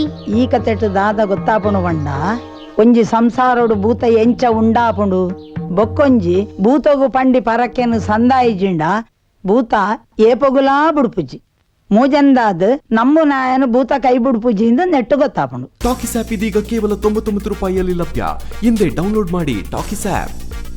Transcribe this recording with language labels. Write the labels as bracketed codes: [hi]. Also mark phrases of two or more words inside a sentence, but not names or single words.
[tcy] ಈ ಕತೆಟ್ಟು ದಾದ ಗೊತ್ತಾಪುಣು ಬಂಡ ಒಂಜಿ ಸಂಸಾರೋಡು ಭೂತ ಎಂಚ ಉಂಡಾಪುಂಡು ಬೊಕ್ಕೊಂಜಿ ಭೂತಗು ಪಂಡಿ ಪರಕ್ಕೆನು ಸಂದಾಯಿಜಿಂಡ ಭೂತ ಏಪೊಗುಲಾ ಬುಡುಪುಜಿ ಮೂಜಂದಾದ್ ನಮ್ಮು ನಾಯನು ಭೂತ ಕೈ ಬುಡುಪುಜಿಯಿಂದ ನೆಟ್ಟು ಗೊತ್ತಾಪುಂಡು. [kn] ಟಾಕಿಸ್ ಆಪ್ ಇದೀಗ ಕೇವಲ 99 ರೂಪಾಯಿಯಲ್ಲಿ ಲಭ್ಯ. ಹಿಂದೆ ಡೌನ್ಲೋಡ್ ಮಾಡಿ ಟಾಕಿಸ್ ಆಪ್.